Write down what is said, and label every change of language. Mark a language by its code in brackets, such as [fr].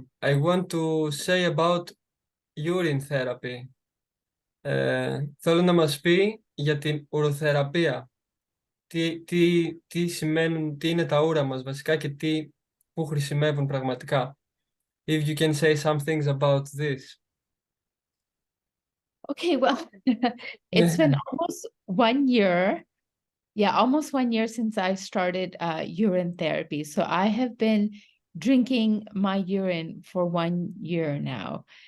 [en] I want to say about urine therapy. [el] Θέλω να μας πει για την ουροθεραπεία. Τι σημαίνουν, τι είναι τα ούρα μας βασικά και πού χρησιμεύουν πραγματικά. [en] If you can say some things about this. Okay, well, it's been almost 1 year. Yeah, almost 1 year since I started urine therapy. So I have been drinking my urine for 1 year now.